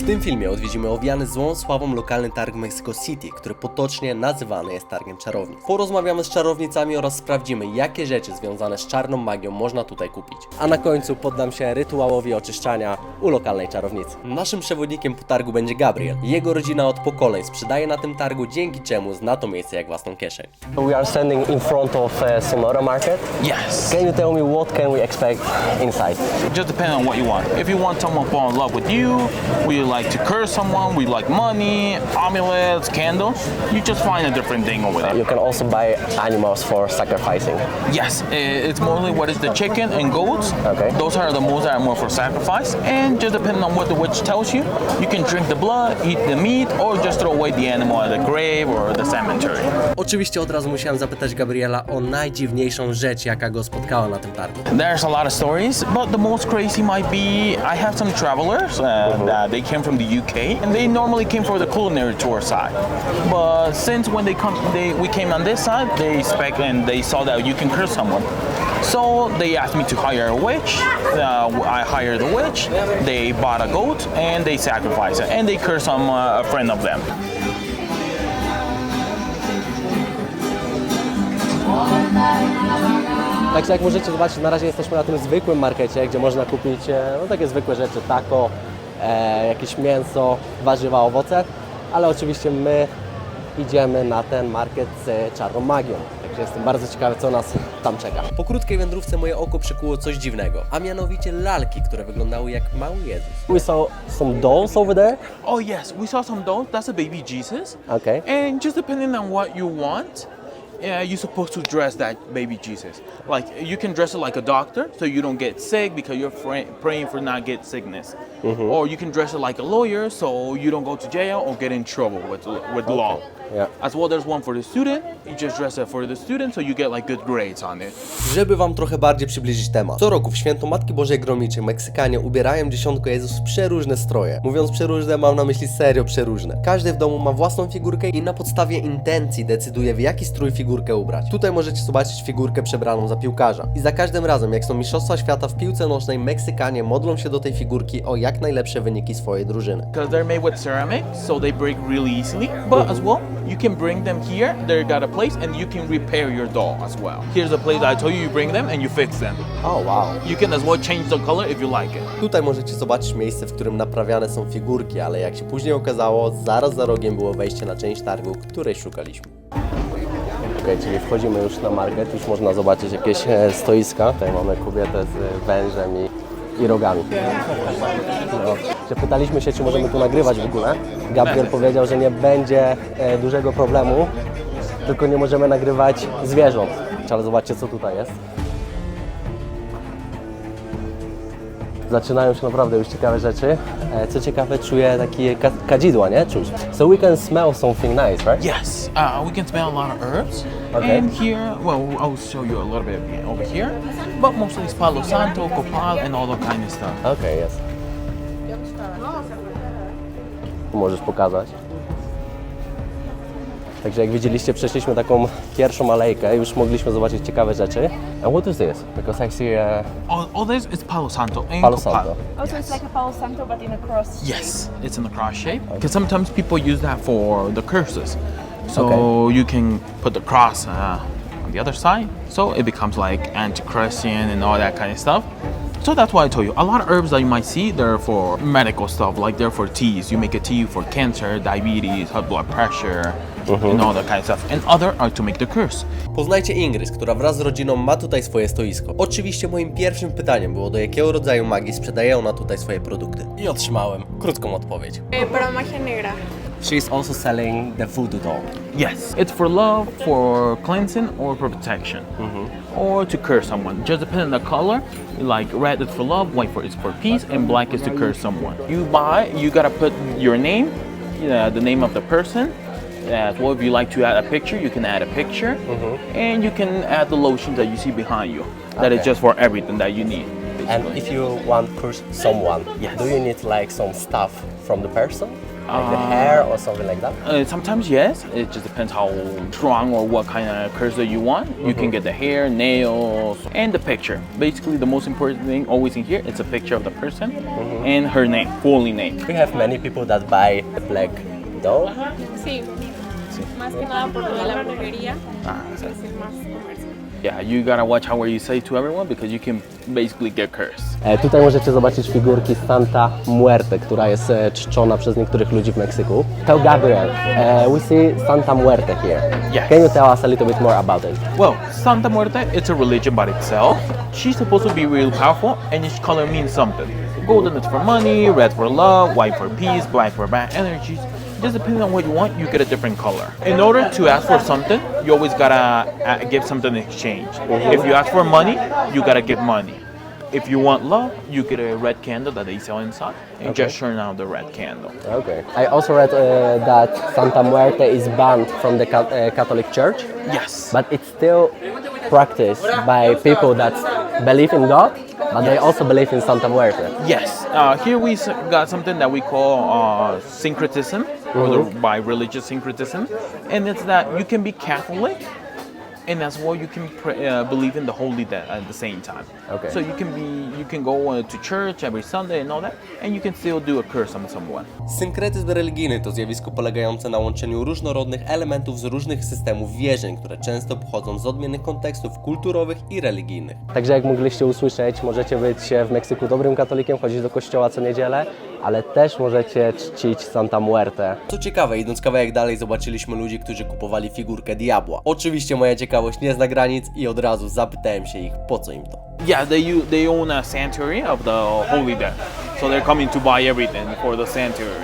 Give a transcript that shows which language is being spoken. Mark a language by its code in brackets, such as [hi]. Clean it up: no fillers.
[pl] tym filmie odwiedzimy owiany złą sławą lokalny targ Mexico City, który potocznie nazywany jest targiem czarownic. Porozmawiamy z czarownicami oraz sprawdzimy, jakie rzeczy związane z czarną magią można tutaj kupić. A na końcu poddam się rytuałowi oczyszczania u lokalnej czarownicy. Naszym przewodnikiem po targu będzie Gabriel. Jego rodzina od pokoleń sprzedaje na tym targu, dzięki czemu zna to miejsce jak własną kieszeń. [en] We are standing in front of Sonora Market. Yes. Can you tell me what can we expect inside? Just depending on what you want. If you want someone to fall in love with you, we like to curse someone, we like money, amulets, candles, you just find a different thing over there. You can also buy animals for sacrificing. Yes, it's mostly what is the chicken and goats. Okay. Those are the most that are more for sacrifice. And just depending on what the witch tells you, you can drink the blood, eat the meat, or just throw away the animal at the grave or the cemetery. [pl] Oczywiście od razu musiałem zapytać Gabriela o najdziwniejszą rzecz, jaka go spotkała na tym targu. [en] There's a lot of stories, but the most crazy might be I have some travelers that they came from the UK and they normally came for the culinary tour side. But since when we came on this side, they saw that you can curse someone. So they asked me to hire a witch. I hired the witch. They bought a goat and they sacrificed it and they curse a friend of them. [pl] Także jak możecie zobaczyć, na razie jesteśmy na tym zwykłym markecie, gdzie można kupić takie zwykłe rzeczy, taco, jakieś mięso, warzywa, owoce, ale oczywiście my idziemy na ten market z czarną magią. Także jestem bardzo ciekawy, co nas tam czeka. Po krótkiej wędrówce moje oko przykuło coś dziwnego, a mianowicie lalki, które wyglądały jak mały Jezus. [en] We saw some dolls over there. Oh yes, we saw some dolls. That's a baby Jesus. Okay. And just depending on what you want, you're supposed to dress that baby Jesus. Like you can dress it like a doctor, so you don't get sick because you're praying for not get sickness. Or you can dress it like a lawyer, so you don't go to jail or get in trouble with law. Yeah. As well, there's one for the student. You just dress it for the student, so you get like good grades on it. [pl] Żeby wam trochę bardziej przybliżyć temat. Co roku w święto Matki Bożej Gromiczej Meksykanie ubierają dziesiątko Jezus w przeróżne stroje. Mówiąc przeróżne, mam na myśli serio przeróżne. Każdy w domu ma własną figurkę i na podstawie intencji decyduje, w jaki strój figurkę ubrać. Tutaj możecie zobaczyć figurkę przebraną za piłkarza. I za każdym razem, jak są mistrzostwa świata w piłce nożnej, Meksykanie modlą się do tej figurki o jak najlepsze wyniki swojej drużyny. [en] Because they're made with ceramic, so they break really easily. But as well, you can bring them here. They got a place, and you can repair your doll as well. Here's a place I told you bring them and you fix them. Oh wow. You can as well change the color if you like it. [pl] Tutaj możecie zobaczyć miejsce, w którym naprawiane są figurki, ale jak się później okazało, zaraz za rogiem było wejście na część targu, której szukaliśmy. Okej, czyli wchodzimy już na market, już można zobaczyć jakieś stoiska. Tutaj mamy kobietę z wężem i rogami. No. Pytaliśmy się, czy możemy tu nagrywać w ogóle. Gabriel powiedział, że nie będzie dużego problemu, tylko nie możemy nagrywać zwierząt. Ale zobaczcie, co tutaj jest. Zaczynają się naprawdę już ciekawe rzeczy. Co ciekawe, czuję takie kadzidła, nie? Czuć. [en] So we can smell something nice, right? Yes, we can smell a lot of herbs. Okay. And here, well, I'll show you a little bit over here. But mostly it's Palo Santo, Copal, and all that kind of stuff. [pl] Okej, jest. Możesz pokazać. Także jak widzieliście, przeszliśmy taką pierwszą alejkę, już mogliśmy zobaczyć ciekawe rzeczy. [en] And what is this? Because I see All this is Palo Santo and Palo Copal. Santo. Also, it's like a Palo Santo, but in a cross. Yes, it's in the cross shape. Because sometimes people use that for the curses. So Okay. you can put the cross on the other side. So it becomes like anti-Christian and all that kind of stuff. So that's why I told you, a lot of herbs that you might see, they're for medical stuff, like they're for teas. You make a tea for cancer, diabetes, high blood pressure, and all that kind of stuff. And other are to make the curse. [pl] Poznajcie Ingrid, która wraz z rodziną ma tutaj swoje stoisko. Oczywiście moim pierwszym pytaniem było, do jakiego rodzaju magii sprzedaje ona tutaj swoje produkty. I otrzymałem krótką odpowiedź. [es] Para magia negra. [en] She is also selling the voodoo doll. Yes, it's for love, for cleansing, or for protection, or to curse someone. Just depending on the color, like red is for love, white is for peace, and black is to curse someone. You gotta put your name, the name of the person. As well, if you like to add a picture, you can add a picture, and you can add the lotion that you see behind you. That is just for everything that you need. And if you want to curse someone, Yes. do you need like some stuff from the person? Like the hair or something like that? Sometimes yes, it just depends how strong or what kind of curse that you want. You can get the hair, nails, and the picture. Basically, the most important thing always in here is a picture of the person and her name, fully name. We have many people that buy a black doll. [es] Sí. Más que nada por lo de la brujería. Ah, Es más comercio. [en] Yeah, you gotta watch how where you say to everyone because you can basically get cursed. [pl] Tutaj możecie zobaczyć figurki Santa Muerte, która jest czczona przez niektórych ludzi w Meksyku. [en] Tell Gabriel, we see Santa Muerte here. Yes. Can you tell us a little bit more about it? Well, Santa Muerte, it's a religion by itself. She's supposed to be really powerful and each color means something. Golden is for money, red for love, white for peace, black for bad energies. Just depending on what you want, you get a different color. In order to ask for something, you always gotta give something in exchange. If you ask for money, you gotta give money. If you want love, you get a red candle that they sell inside and just turn on the red candle. Okay. I also read that Santa Muerte is banned from the Catholic Church, Yes. but it's still practiced by people that believe in God, but they also believe in Santa Muerte. Yes. Here we got something that we call syncretism, or by religious syncretism, and it's that you can be Catholic, and as well you can believe in the Holy Dead at the same time. Okay. So you can go to church every Sunday and all that, and you can still do a curse on someone. [pl] Synkretyzm religijny to zjawisko polegające na łączeniu różnorodnych elementów z różnych systemów wierzeń, które często pochodzą z odmiennych kontekstów kulturowych i religijnych. Także jak mogliście usłyszeć, możecie być w Meksyku dobrym katolikiem, chodzić do kościoła co niedzielę, ale też możecie czcić Santa Muerte. Co ciekawe, idąc kawałek dalej zobaczyliśmy ludzi, którzy kupowali figurkę diabła. Oczywiście moja ciekawość nie zna granic i od razu zapytałem się ich, po co im to. [en] Yeah, they own a sanctuary of the Holy Dead, so they're coming to buy everything for the sanctuary.